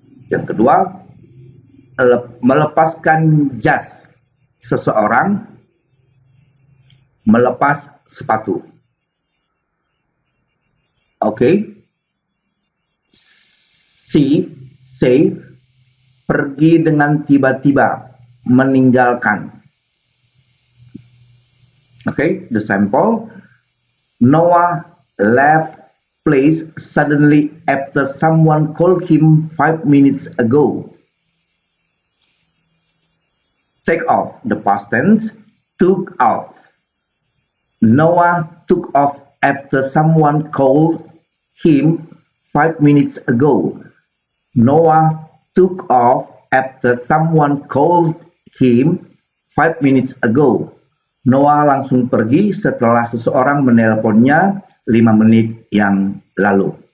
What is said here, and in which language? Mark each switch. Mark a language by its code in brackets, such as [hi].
[id] Yang kedua, melepaskan jas seseorang, melepas sepatu. Oke. Say, pergi dengan tiba-tiba, meninggalkan. [en] Okay, the sample. Noah left place suddenly after someone called him 5 minutes ago. Take off, the past tense, took off. Noah took off after someone called him 5 minutes ago. Noah took off after someone called him 5 minutes ago. [id] Noah langsung pergi setelah seseorang menelponnya 5 menit yang lalu.